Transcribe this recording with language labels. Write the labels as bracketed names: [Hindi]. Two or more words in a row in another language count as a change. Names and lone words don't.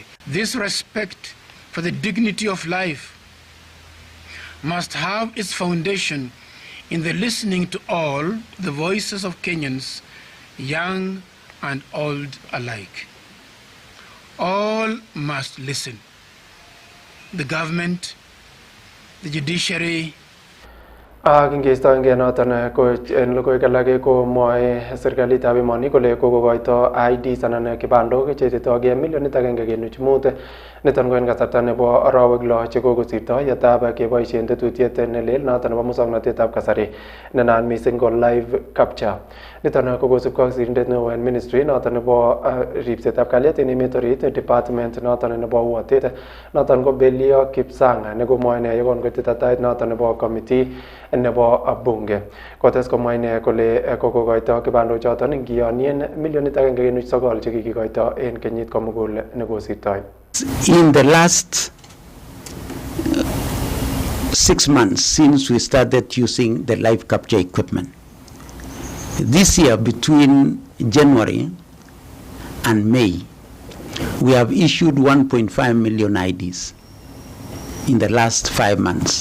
[English] This respect for the dignity of life must have its foundation in the listening to all the voices of Kenyans, young and old alike. All must listen. The government, the judiciary. [Kalenjin] Kingestoenge noton ko en logoiwek alak komwoe serikalitab emoni kole kokokoito IDs anan kibandok cheititoge 1.5 niton ko en kasarta nebo arawek 6 chekokosirto yetab keboisien tetutiet nelel noton nebo musoknotetab kasari nenaat mising ko [English] live capture. [Kalenjin] Niton ko kosubkei ak sirindet neo en ministry noton nebo ripsetab kalyet en emet orit, department noton nebo uatet noton ko Belio Kipsang nekomwoe ine yekon koititatait noton nebo committee nebo bunge. Kotes komwa ine kole kokokoito kibandochoton ngiyonien 1.9 chekikikoito en kenyit komugul nekosirtoi. [English] In the last 6 months since we started using the live capture equipment, this year between January and May, we have issued 1.5 million IDs in the last 5 months.